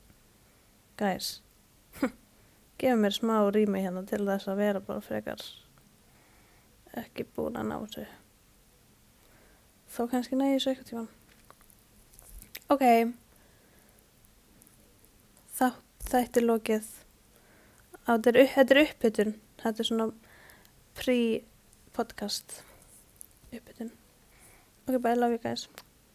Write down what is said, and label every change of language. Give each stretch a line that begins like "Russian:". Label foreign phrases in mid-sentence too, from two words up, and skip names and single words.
Icelandic: Guys, gefið mér smá rými hérna til þess að vera bara frekar ekki búin að ná þessu. Þó kannski næði þessu eitthvað tíma. Ok. Þetta er lokið. Þetta er upphitun. Þetta er svona pre-podcast upphitun.
English: Ok, bye, love you guys.